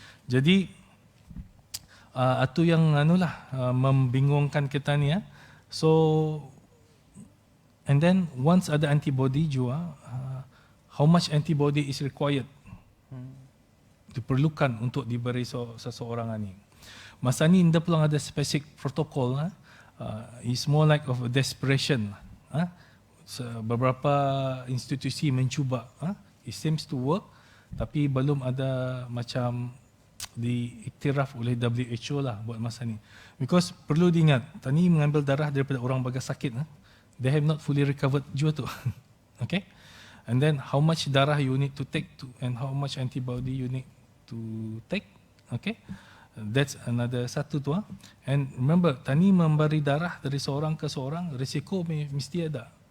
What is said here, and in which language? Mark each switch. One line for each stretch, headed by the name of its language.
Malay: Jadi itu yang membingungkan kita ni. So
English: And then once
Malay: ada
English: antibody
Malay: jua,
English: how much antibody is required?
Malay: Diperlukan untuk diberi seseorang ni. Masa ni dia pulang ada spesifik protokol.
English: It's more like of a desperation.
Malay: Beberapa institusi mencuba.
English: It seems to work,
Malay: tapi belum ada macam diiktiraf oleh WHO lah buat masa ni.
English: Because
Malay: perlu diingat, tani mengambil darah daripada orang bagai sakit.
English: They have not fully recovered
Malay: juga tu.
English: Okay? And then how much
Malay: darah
English: you need to take to, and how much antibody you need to take. Okay? That's another
Malay: satu tu.
English: And remember,
Malay: tani memberi darah dari seorang ke seorang, risiko mesti ada.